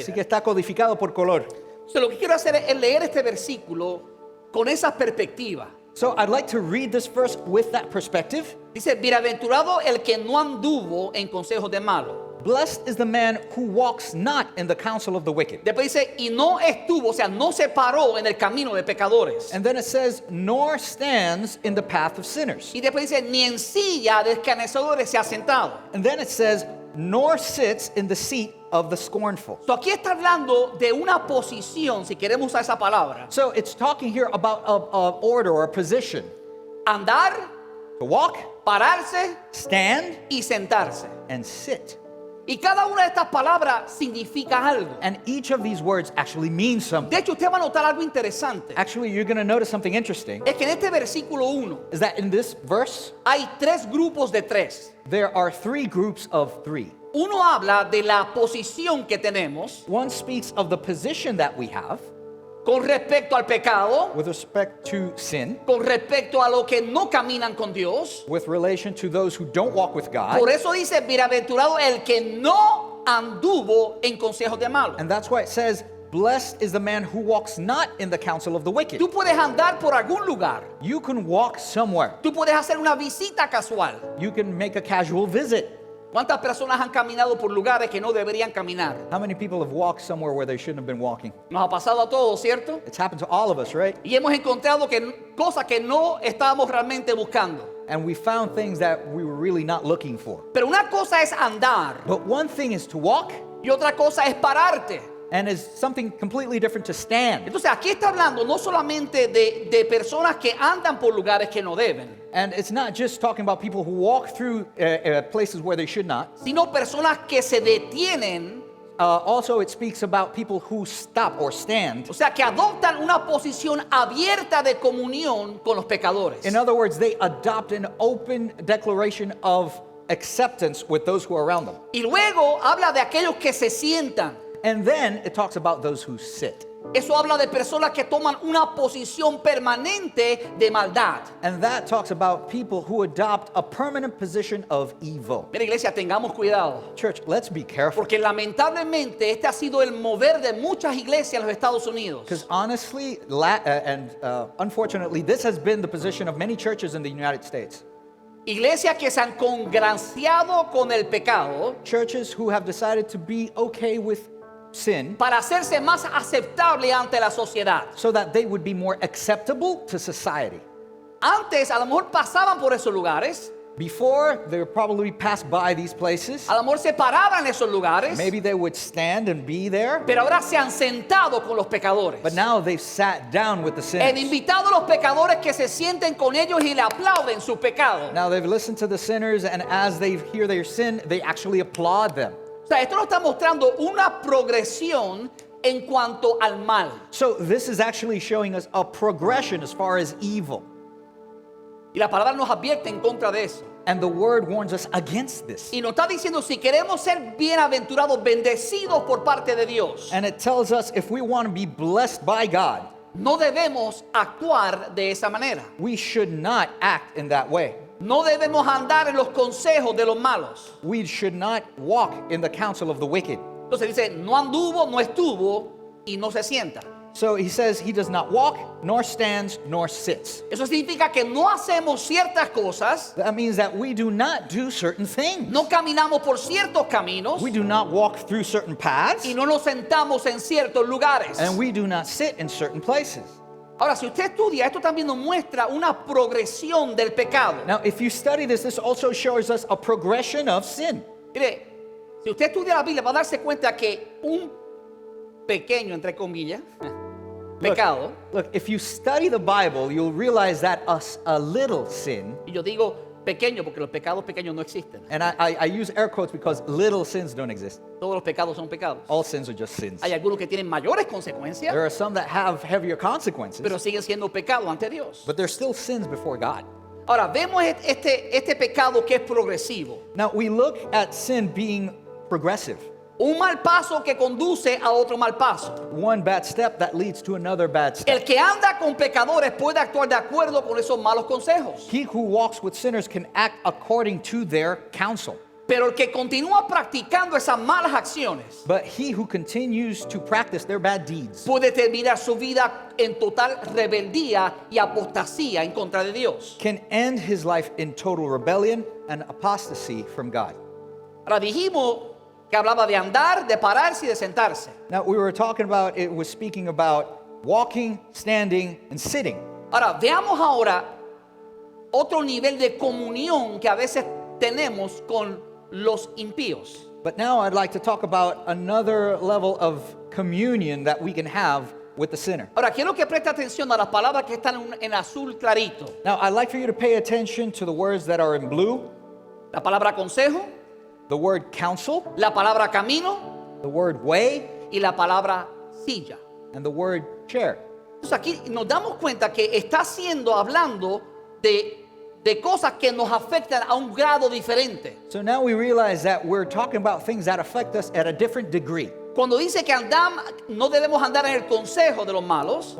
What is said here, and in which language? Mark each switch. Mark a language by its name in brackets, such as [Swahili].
[Spanish] Así que [English] that. [Spanish] está codificado por color. [English] So [Spanish] lo que quiero hacer es leer este versículo con esa perspectiva. [English] So I'd like to read this verse with that perspective. [Spanish] Dice, bienaventurado el que no anduvo en consejos de malo. [English] Blessed is the man who walks not in the counsel of the wicked. [Spanish] Después dice, y no estuvo, o sea, no se paró en el camino de pecadores. [English] And then it says, nor stands in the path of sinners. [Spanish] Y después dice, ni en silla de escarnecedores se ha sentado. [English] And then it says, nor sits in the seat of the scornful. So [Spanish] aquí está hablando de una posición, si queremos usar esa palabra. [English] So it's talking here about a order or a position. [Spanish] Andar, [English] To walk, [Spanish] pararse [English] stand, [Spanish] y sentarse. [English] and sit. [Spanish] Y cada una de estas palabras significa algo. [English] And each of these words actually means something. [Spanish] De hecho, usted va a notar algo interesante. [English] Actually, you're going to notice something interesting. [Spanish] Es que en este versículo 1 [English] Is that in this verse, [Spanish] hay tres grupos de tres. [English] there are three groups of three. [Spanish] Uno habla de la posición que tenemos [English] One speaks of the position that we have [Spanish] con respecto al pecado, [English] with respect to sin, [Spanish] con respecto a lo que no caminan con Dios. [English] with relation to those who don't walk with God. [Spanish] Por eso dice, bienaventurado el que no anduvo en consejos de malo. [English] And that's why it says, blessed is the man who walks not in the counsel of the wicked. [Spanish] Tú puedes andar por algún lugar. [English] You can walk somewhere. [Spanish] Tú puedes hacer una visita casual. [English] You can make a casual visit. [Spanish] ¿Cuántas personas han caminado por lugares que no deberían caminar? [English] How many people have walked somewhere where they shouldn't have been walking? [Spanish] Nos ha pasado a todos, ¿cierto? [English] It's happened to all of us, right? [Spanish] Y hemos encontrado cosas que no estábamos realmente buscando. [English] And we found things that we were really not looking for. [Spanish] Pero una cosa es andar [English] But one thing is to walk, [Spanish] y otra cosa es pararte. [English] and is something completely different to stand. [Spanish] Entonces aquí está hablando no solamente de personas que andan por lugares que no deben, [English] And it's not just talking about people who walk through places where they should not. [Spanish] sino personas que se detienen, [English] Also, it speaks about people who stop or stand. [Spanish] o sea, que adoptan una posición abierta de comunión con los pecadores. [English] In other words, they adopt an open declaration of acceptance with those who are around them. [Spanish] Y luego habla de aquellos que se sientan. [English] And then it talks about those who sit. [Spanish] Eso habla de personas que toman una posición permanente de maldad. [English] And that talks about people who adopt a permanent position of evil. [Spanish] Mira, iglesia, tengamos cuidado. [English] Church, let's be careful. [Spanish] Porque lamentablemente este ha sido el mover de muchas iglesias en los Estados Unidos. [English] Because honestly, unfortunately, this has been the position of many churches in the United States. [Spanish] Iglesias que se han congraciado con el pecado [English] Churches who have decided to be okay with sin [Spanish] para hacerse más aceptable ante la sociedad. [English] so that they would be more acceptable to society. [Spanish] Antes a lo mejor pasaban por esos lugares, [English] Before, they would probably pass by these places. [Spanish] a lo mejor se paraban en esos lugares, [English] Maybe they would stand and be there. [Spanish] pero ahora se han sentado con los pecadores. [English] But now they've sat down with the [Spanish] Han [English] sinners. [Spanish] invitado a los pecadores que se sienten con ellos y le aplauden su pecado. [English] Now they've listened to the sinners, and as they hear their sin, they actually applaud them. [Spanish] O sea, esto nos está mostrando una progresión en cuanto al mal. [English] So this is actually showing us a progression as far as evil. [Spanish] Y la palabra nos advierte en contra de eso. [English] And the word warns us against this. [Spanish] Y nos está diciendo, si queremos ser bienaventurados, bendecidos por parte de Dios, [English] And it tells us if we want to be blessed by God, [Spanish] no debemos actuar de esa manera. [English] we should not act in that way. [Spanish] No debemos andar en los consejos de los malos. [English] We should not walk in the counsel of the wicked. [Spanish] Entonces dice, no anduvo, no estuvo y no se sienta. [English] So he says he does not walk, nor stands, nor sits. [Spanish] Eso significa que no hacemos ciertas cosas, [English] That means that we do not do certain things. [Spanish] no caminamos por ciertos caminos [English] We do not walk through certain paths, [Spanish] y no nos sentamos en ciertos lugares. [English] and we do not sit in certain places. [Spanish] Ahora, si usted estudia, esto también nos muestra una progresión del pecado. [English] Now, if you study this also shows us a progression of sin. [Spanish] Mire, si usted estudia la Biblia, va a darse cuenta que un pequeño, entre comillas, pecado. [English] Look, if you study the Bible, you'll realize that a little sin, [Spanish] Y yo digo pequeño porque los pecados pequeños no existen. [English] and I use air quotes because little sins don't exist. [Spanish] Todos los pecados son pecados. [English] All sins are just sins. [Spanish] Hay algunos que tienen mayores consecuencias, [English] There are some that have heavier consequences, [Spanish] pero siguen siendo pecados ante Dios. [English] but they're still sins before God. [Spanish] Ahora, vemos este pecado que es progresivo. [English] Now, we look at sin being progressive. [Spanish] Un mal paso que conduce a otro mal paso. [English] One bad step that leads to another bad step. [Spanish] El que anda con pecadores puede actuar de acuerdo con esos malos consejos. [English] He who walks with sinners can act according to their counsel. [Spanish] Pero el que continúa practicando esas malas acciones [English] But he who continues to practice their bad deeds [Spanish] puede terminar su vida en total rebeldía y apostasía en contra de Dios. [English] can end his life in total rebellion and apostasy from God. [Spanish] Ahora dijimos que hablaba de andar, de pararse y de sentarse. [English] Now, we were talking about, it was speaking about walking, standing, and sitting. [Spanish] Ahora veamos ahora otro nivel de comunión que a veces tenemos con los impíos. [English] But now I'd like to talk about another level of communion that we can have with the sinner. [Spanish] Ahora quiero que preste atención a las palabras que están en azul clarito. [English] Now, I'd like for you to pay attention to the words that are in blue, [Spanish] La palabra consejo, [English] the word counsel, [Spanish] la palabra camino [English] the word way, [Spanish] y la palabra silla. [English] and the word chair. [Spanish] Entonces aquí nos damos cuenta que está hablando de cosas que nos afectan a un grado diferente. [English] So now we realize that we're talking about things that affect us at a different degree. [Spanish] Cuando dice que no debemos andar en el consejo de los malos,